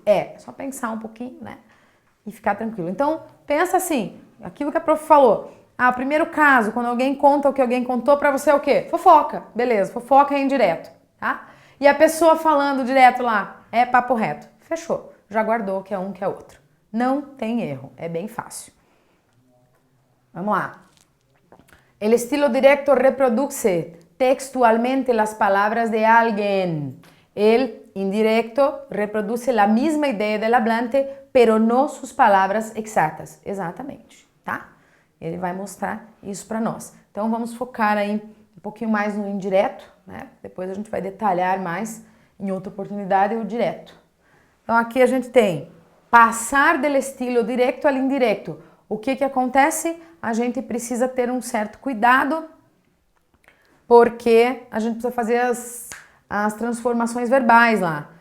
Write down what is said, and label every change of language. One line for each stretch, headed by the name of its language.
Portuguese: É só pensar um pouquinho, né? E ficar tranquilo. Então, pensa assim, aquilo que a prof falou. O primeiro caso, quando alguém conta o que alguém contou pra você é o quê? Fofoca. Beleza, fofoca é indireto, tá? E a pessoa falando direto lá, é papo reto. Fechou. Já guardou que é um, que é outro. Não tem erro, é bem fácil. Vamos lá.
Spanish: El estilo directo reproduce textualmente las palabras de alguien. El indirecto reproduce la misma idea del hablante, pero no sus
Portuguese: palavras exatas. Exatamente, tá? Ele vai mostrar isso para nós. Então vamos focar aí um pouquinho mais no indireto, né? Depois a gente vai detalhar mais Em outra oportunidade, o direto. Então, aqui a gente tem passar do estilo direto ao indireto. O que acontece? A gente precisa ter um certo cuidado, porque a gente precisa fazer as transformações verbais lá.